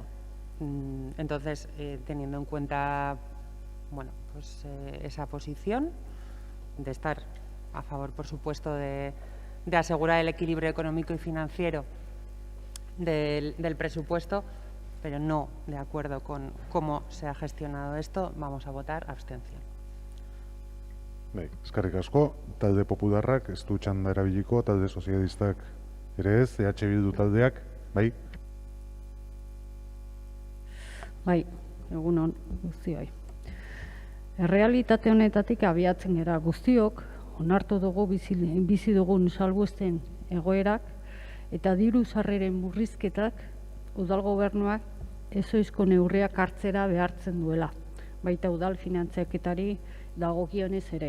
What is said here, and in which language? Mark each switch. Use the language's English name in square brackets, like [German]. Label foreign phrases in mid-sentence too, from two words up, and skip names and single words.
[Spanish] Entonces, teniendo en cuenta bueno, pues, esa posición de estar a favor, por supuesto, de asegurar el equilibrio económico y financiero del presupuesto, pero no de acuerdo con cómo se ha gestionado esto, vamos a votar abstención. [Basque] Bai, eskerrik asko, talde popularrak ez du txanda erabiliko, talde sozialistak ere ez, Bildu taldeak, bai? Bai, egunon guztioi. Errealitate honetatik abiatzen gara guztiok, onartu dugu bizi dugun salbuespen egoerak eta diru sarreren murrizketak udal gobernuak ezoizko neurriak hartzera behartzen duela, baita udal finantzaketari dagokionez ere.